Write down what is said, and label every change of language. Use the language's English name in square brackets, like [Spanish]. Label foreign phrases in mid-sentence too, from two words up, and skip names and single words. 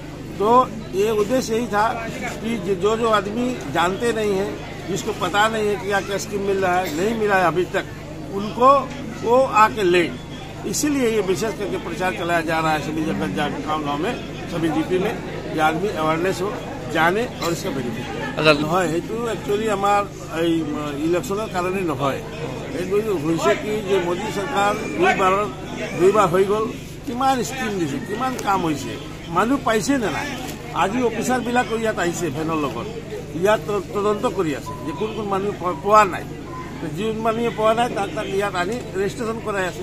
[Hindi] तो ये उद्देश्य यही था कि जो आदमी जानते नहीं हैं, जिसको पता नहीं है कि क्या क्या स्कीम मिल रहा है, नहीं मिला है अभी तक, उनको वो आके ले, इसीलिए ये विशेष करके प्रचार चलाया जा रहा है सभी जगह गाँव में, सभी जीपी में, कि आदमी अवेयरनेस हो, जाने और इसका बेनिफिट নহয়। [Assamese] সেইটো একচুৱেলি আমাৰ এই ইলেকশ্যনৰ কাৰণে নহয়। এইটো হৈছে কি যে মোদী চৰকাৰ দুইবাৰ হৈ গ'ল, কিমান স্কিম দিছে, কিমান কাম হৈছে, মানুহ পাইছে নে নাই। আজি অফিচাৰবিলাক ইয়াত আহিছে ভেনৰ লগত, ইয়াত তদন্ত কৰি আছে যে কোন কোন মানুহ পোৱা নাই, যোন মানুহে পোৱা নাই তাক ইয়াত আনি ৰেজিষ্ট্ৰেশ্যন কৰাই আছে।